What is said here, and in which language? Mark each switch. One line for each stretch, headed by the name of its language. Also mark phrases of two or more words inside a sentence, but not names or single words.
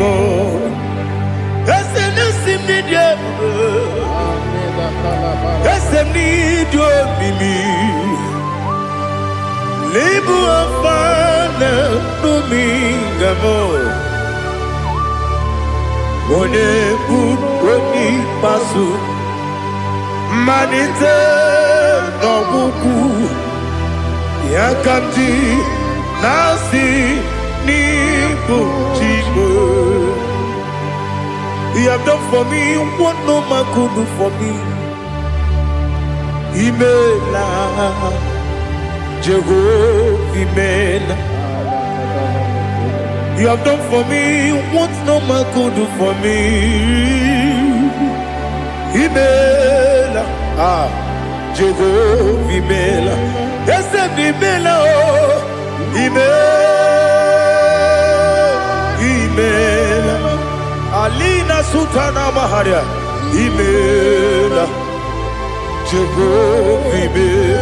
Igbo: Ese n'isi m n'ịdị ebube, ese m n'ịdị omimi, n'Ibu Alfa na Omega m, onye bụ onye ikpeazụ, mmalite n'ọgwụgwụ ya ka m ji na-asị n'ịbụ chi m.
English: You have done for me what no man could do for me.
Igbo: Imela, Jehovah, Imela.
English: You have done for me what no man could do for me.
Igbo: Imela, Jehovah, Imela. Yes, Imela, oh, Imela. Alina Sutana Maharia, Imela, Jehovah, Imela.